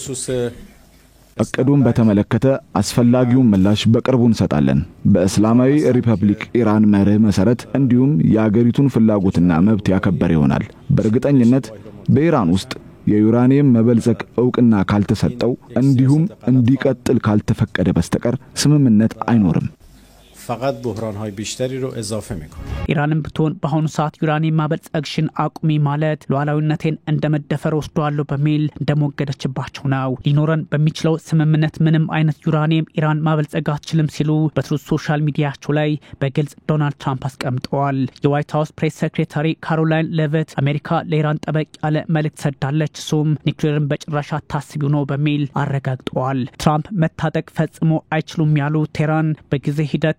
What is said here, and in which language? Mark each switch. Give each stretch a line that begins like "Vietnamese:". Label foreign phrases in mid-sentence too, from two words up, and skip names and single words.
Amharic: እቅዱን በተመለከተ አስፈላጊውን ምላሽ በቅርቡ እንሰጣለን። በእስላማዊ ሪፐብሊክ ኢራን መርህ መሰረት እንዲሁም የአገሪቱን ፍላጎትና መብት ያከበረ ይሆናል። በእርግጠኝነት በኢራን ውስጥ የዩራኒየም መበልጸግ ዕውቅና ካልተሰጠው እንዲሁም እንዲቀጥል ካልተፈቀደ በስተቀር ስምምነት አይኖርም።
Persian: فقط بحران‌های بیشتری رو اضافه می‌کنه.
Amharic: ኢራንም ብትሆን በአሁኑ ሰዓት ዩራኒየም ማበልጸግሽን አቁሚ ማለት ሉዓላዊነቴን እንደመደፈር ወስዷለሁ በሚል እንደሞገደችባቸው ነው። ሊኖረን በሚችለው ስምምነት ምንም አይነት ዩራኒየም ኢራን ማበልጸግ አትችልም ሲሉ በትሩዝ ሶሻል ሚዲያቸው ላይ በግልጽ ዶናልድ ትራምፕ አስቀምጠዋል። የዋይት ሃውስ
English: press secretary
Amharic: ካሮላይን ሌቪት አሜሪካ ለኢራን ጠበቅ ያለ መልእክት ሰዳለች፣ እሱም ኒውክሌርን በጭራሽ አታስቢው ነው በሚል አረጋግጠዋል። ትራምፕ መታጠቅ ፈጽሞ አይችሉም ያሉ ቴህራን በጊዜ ሂደት